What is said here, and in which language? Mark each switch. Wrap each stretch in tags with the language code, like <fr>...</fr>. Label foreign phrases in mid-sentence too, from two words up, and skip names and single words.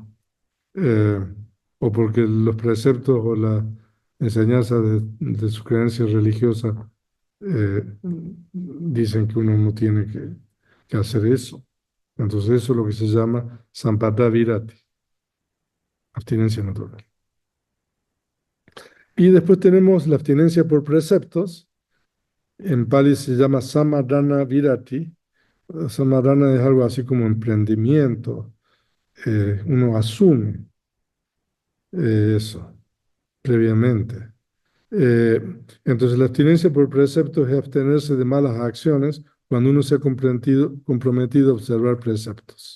<es>Eh, o porque los preceptos o la enseñanza de su creencia religiosa dicen que uno no tiene que hacer eso. Entonces eso es lo que se llama</es> <pi>sampata virati,</pi> <es>abstinencia natural. Y después tenemos la abstinencia por preceptos. En Pali se llama</es> <pi>samadana virati.</pi> <es>Samadana es algo así como emprendimiento. Uno asume eso previamente. Eh, entonces, la abstinencia por preceptos es abstenerse de malas acciones cuando uno se ha comprometido a observar preceptos.</es>